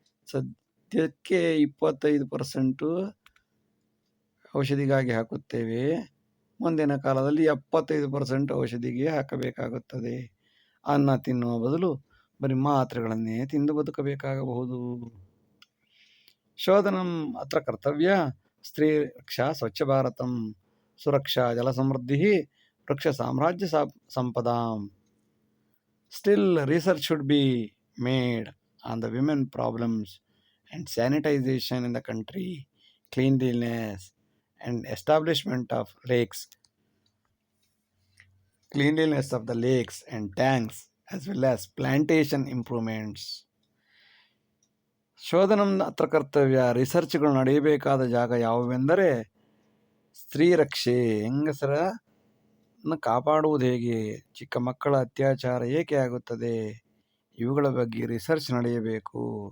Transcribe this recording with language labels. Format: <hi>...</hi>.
<kn>ಸದ್ಯಕ್ಕೆ 25% ಔಷಧಿಗಾಗಿ ಹಾಕುತ್ತೇವೆ, ಮುಂದಿನ ಕಾಲದಲ್ಲಿ 75% ಔಷಧಿಗೆ ಹಾಕಬೇಕಾಗುತ್ತದೆ. ಅನ್ನ ತಿನ್ನುವ ಬದಲು ಬರೀ ಮಾತ್ರೆಗಳನ್ನೇ ತಿಂದು ಬದುಕಬೇಕಾಗಬಹುದು.</kn> <sa>ಶೋಧನಂ ಅತ್ರ ಕರ್ತವ್ಯ ಸ್ತ್ರೀ ರಕ್ಷಾ ಸ್ವಚ್ಛ ಭಾರತಂ ಸುರಕ್ಷಾ ಜಲ ಸಮೃದ್ಧಿ ವೃಕ್ಷ ಸಾಮ್ರಾಜ್ಯ ಸಂಪದಾಂ.</sa> <en>Still, research should be made on the women problems and sanitization in the country, cleanliness and establishment of lakes, cleanliness of the lakes and tanks, as well as plantation improvements.</en> <sa>ಶೋಧನಂ ಅತ್ರ ಕರ್ತವ್ಯ,</sa> <kn>ರಿಸರ್ಚ್ಗಳು ನಡೆಯಬೇಕಾದ ಜಾಗ ಯಾವುವೆಂದರೆ ಸ್ತ್ರೀ ರಕ್ಷೆ, ಹೆಂಗಸರನ್ನು ಕಾಪಾಡುವುದು ಹೇಗೆ, ಚಿಕ್ಕ ಮಕ್ಕಳ ಅತ್ಯಾಚಾರ ಏಕೆ ಆಗುತ್ತದೆ, ಇವುಗಳ ಬಗ್ಗೆ ರಿಸರ್ಚ್ ನಡೆಯಬೇಕು.</kn>